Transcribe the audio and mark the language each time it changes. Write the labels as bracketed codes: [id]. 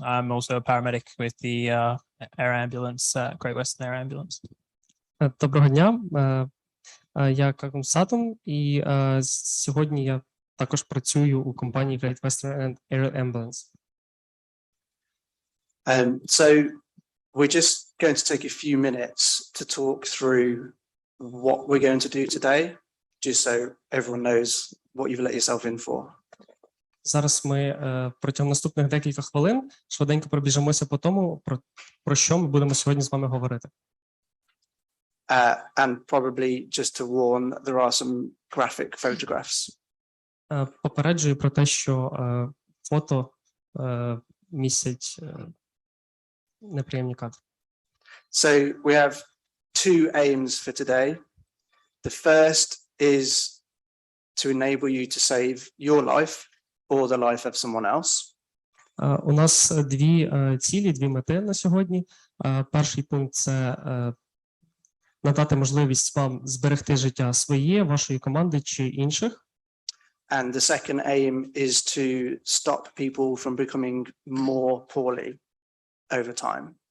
[en] I'm also a paramedic with the air ambulance, Great Western Air Ambulance. [uk] Доброго дня, я Калум Саттон, і сьогодні я також працюю у компанії Great Western Air Ambulance. [en] So we're just going to take a few minutes to talk through what we're going to do today, just so everyone knows what you've let yourself in for. [uk] Зараз ми протягом наступних декілька хвилин швиденько пробіжимося по тому, про що ми будемо сьогодні з вами говорити. [en] And probably just to warn, there are some graphic photographs. [uk] Попереджую про те, що фото містять неприємні кадри. [en] So we have two aims for today. The first is to enable you to save your life or the life of someone else. [uk] У нас дві цілі, дві мети на сьогодні. Перший пункт – це надати можливість вам зберегти життя своє, вашої команди чи інших. [en] And the second aim is to stop people from becoming more poorly over time.